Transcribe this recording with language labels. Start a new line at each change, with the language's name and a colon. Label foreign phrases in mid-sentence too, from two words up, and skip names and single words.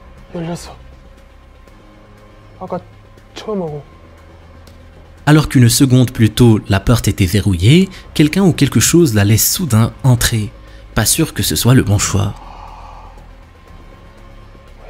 Korean: 열렸어. 아까 처음하고.
French: Alors qu'une seconde plus tôt, la porte était verrouillée, quelqu'un ou quelque chose la laisse soudain entrer. Pas sûr que ce soit le bon choix.
Korean: 뭐야?